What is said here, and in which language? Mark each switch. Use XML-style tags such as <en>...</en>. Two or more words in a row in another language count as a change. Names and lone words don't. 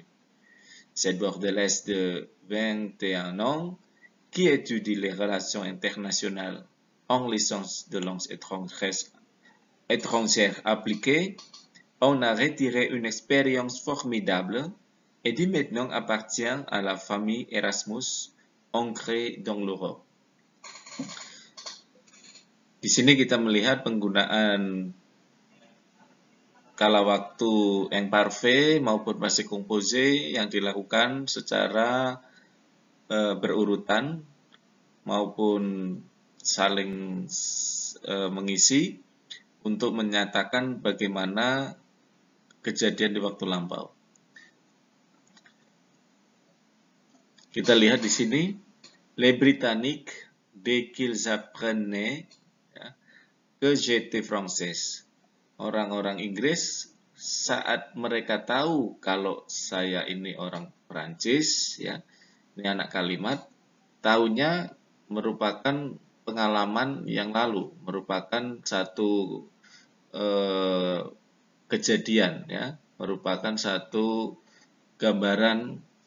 <fr>Cette bordelaise de 21 ans, qui étudie les relations internationales en licence de langues étrangères appliquées, en a retiré une expérience formidable et qui maintenant appartient à la famille Erasmus ancrée dans l'Europe.</fr> <id>Di sini kita melihat penggunaan kala waktu imparfait maupun</id> <fr>passé composé</fr> <id>yang dilakukan secara berurutan maupun saling mengisi untuk menyatakan bagaimana kejadian di waktu lampau. Kita lihat di sini,</id> <fr>les Britanniques dès qu'ils apprenaient que j'étais française.</fr> <id>Orang-orang Inggris saat mereka tahu kalau saya ini orang Perancis, ya, ini anak kalimat, tahunya merupakan pengalaman yang lalu, merupakan satu kejadian, ya, merupakan satu gambaran</id>